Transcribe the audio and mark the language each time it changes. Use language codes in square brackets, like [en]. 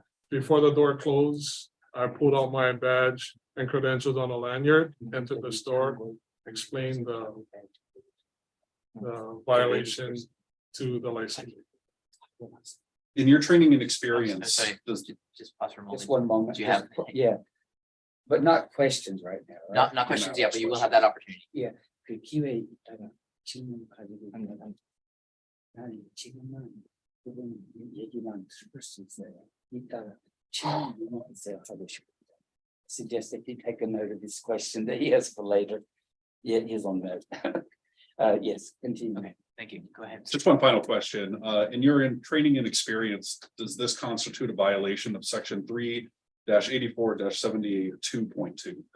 [en] Before the door closed, I pulled out my badge and credentials on a lanyard, entered the store, explained the violation to the licensee. In your training and experience, Sorry, does just pause for a moment. Just one moment. Do you have- Yeah. But not questions right now. right? Not questions yet, but you will have that opportunity. [ko] 그 기회에 있다가 질문 가지고 있다가 나는 지금은 그분 얘기만 들을 수 있어요. 이따가 질문 있어요 하고 싶습니다. [en] Suggest that you take a note of this question that he has for later. Yeah, he's on note. Yes, continue. Okay, thank you. Go ahead. just one final question? In your training and experience, does this constitute a violation of section 3-84-72.2?